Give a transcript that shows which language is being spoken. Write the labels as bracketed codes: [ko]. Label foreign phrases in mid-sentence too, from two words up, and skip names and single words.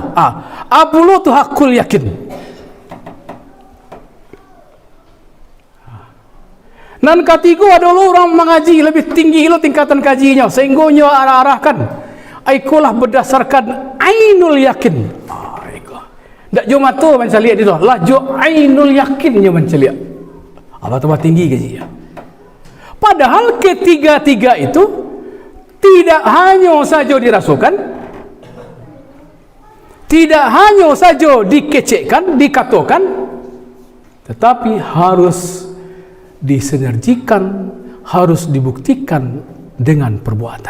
[min] Apulu tu [ar] hakul yakin. [id] Dan ketiga adalah orang mengaji lebih tinggi lo tingkatan kajinya, sehingga nyo arah-arahkan, ikulah berdasarkan [ar] ainul yakin. [min] Tak cuma tu menceliak dia, lah jo [ar] ainul yakinnya [min] menceliak. Apa tu tinggi kajinya. [id] Padahal ketiga-tiga itu tidak hanya saja dirasukan, tidak hanya saja dikecekkan, dikatakan, tetapi harus disinergikan, harus dibuktikan dengan perbuatan.